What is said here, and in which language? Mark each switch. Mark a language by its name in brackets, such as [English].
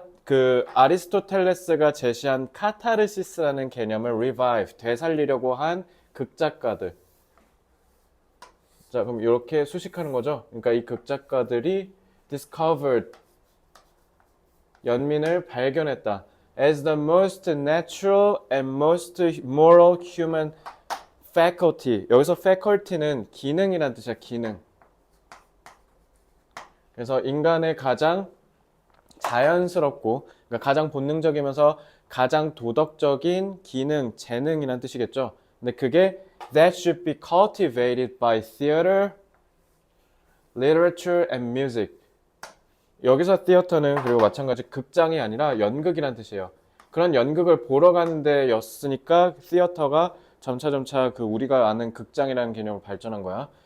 [Korean] 그 아리스토텔레스가 제시한 카타르시스라는 개념을 revive, 되살리려고 한 극작가들. 자, 그럼 이렇게 수식하는 거죠. 그러니까 이 극작가들이 discovered, 연민을 발견했다. [English] as the most natural and most moral human faculty. [Korean] 여기서 faculty는 기능이란 뜻이야, 기능. 그래서 인간의 가장 자연스럽고, 그러니까 가장 본능적이면서 가장 도덕적인 기능, 재능이란 뜻이겠죠. 근데 그게 [English] that should be cultivated by theater, literature and music. [Korean] 여기서 theater는 그리고 마찬가지 극장이 아니라 연극이란 뜻이에요. 그런 연극을 보러 가는 데였으니까 theater가 점차 그 우리가 아는 극장이라는 개념으로 발전한 거야.